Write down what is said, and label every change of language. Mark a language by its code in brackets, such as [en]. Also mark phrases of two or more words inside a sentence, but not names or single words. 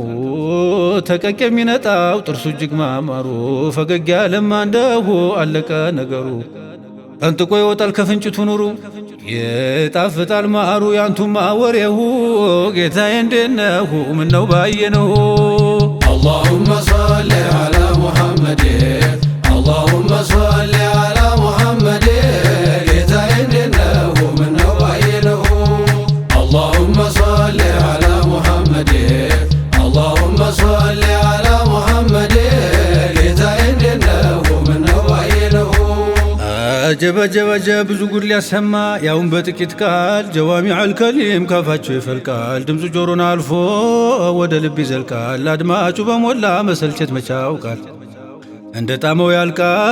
[am] ተቀቅ የሚነጣው ጥርሱ እጅግ ማማሩ ፈገግ ያለማ እንደሁ አለቀ ነገሩ ፈንጥቆ ይወጣል ከፍንጭቱ ኑሩ ይጣፍጣል ማሩ ያንቱማ ወሬሁ ጌታዬ እንዴነው ምነው ባየነው [ar] اللهم صل على محمد اللهم صل على محمد [am] ጌታዬ እንዴነው ምነው ባየነው [ar] اللهم صل على محمد اللهم صل على محمد [am] ጌታዬ እንዴነው ምነው ባየነው አጀብ አጀብ አጀብ ብዙ ጉድ ሊያሰማ ያውን በጥቂት ቃል [ar] جوامع الكلم [am] ካፋቸው ይፈልቃል ድምፁ ጆሮን አልፎ ወደ ልብ ይዘልቃል አድማጩ በሞላ መሰልቸት መቻውቃል እንደ ጣመው ያልቃል